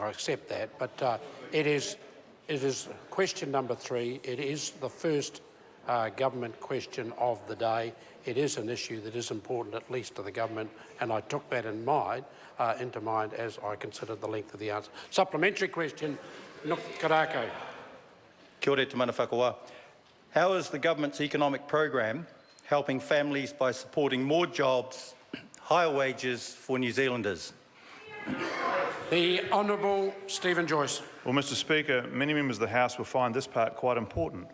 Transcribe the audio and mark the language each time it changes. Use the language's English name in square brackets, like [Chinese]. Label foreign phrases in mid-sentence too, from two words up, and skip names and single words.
[English] I accept that, but it is question number 3. It is the first government question of the day. It is an issue that is important, at least to the government, and I took that into mind as I considered the length of the answer. Supplementary question, Nuk Korako. [Māori] Kia ora te mana whakawa. [English] How is the government's economic program helping families by supporting more jobs, higher wages for New Zealanders? The Honourable Stephen Joyce. Well, Mr Speaker, many members of the House will find this part quite important.